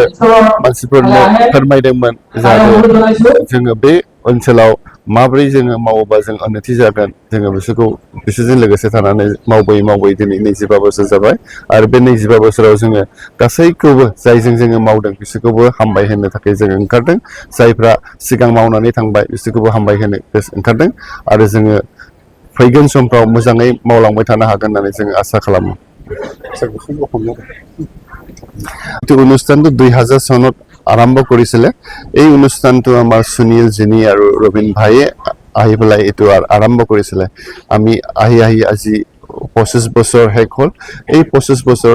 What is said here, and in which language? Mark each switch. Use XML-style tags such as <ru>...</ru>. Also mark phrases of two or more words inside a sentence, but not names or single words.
<brx>मानसिफोरनो फोरमायदोंमोन जाहाथे जोङो बे ओनसोलाव माबोरै जोङो मावोबा जों उन्नति जागोन जोङो बिसोरजों लोगोसे थानानै मावबोयै मावबोयै दिनै 25 बोसोर जाबाय आरो बे 25 बोसोराव जोङो गासैखौबो जायजों जोङो मावदों बिसोरखौबो हामबाय होनो थाखाय जोङो ओंखारदों जायफ्रा सिगां मावनानै थांबाय बिसोरखौबो हामबाय होनो ओंखारदों आरो जोङो फैगोन समफ्राव मोजाङै मावलांबाय थानो हागोन होननानै जोङो आसा खालामो</brx> <as>অনুষ্ঠানটো 2000 চনত আৰম্ভ কৰিছিলে এই অনুষ্ঠানটো আমাৰ সুনীল জিনি আৰু ৰবিন ভাইয়ে আহি পেলাই এইটো আৰম্ভ কৰিছিলে আমি আহি আজি 25 বছৰ শেষ হ'ল এই 25 বছৰত</as>